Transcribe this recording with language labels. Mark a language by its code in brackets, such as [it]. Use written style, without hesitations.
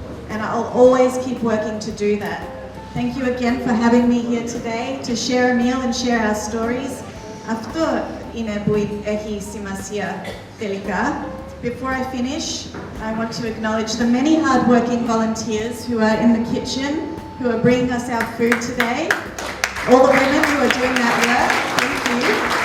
[en] And I'll always keep working to do that. Thank you again for having me here today to share a meal and share our stories. [el] Αυτό είναι που έχει σημασία τελικά. [en] Before I finish, I want to acknowledge the many hard-working volunteers who are in the kitchen, who are bringing us our food today. All the women who are doing that work, thank you.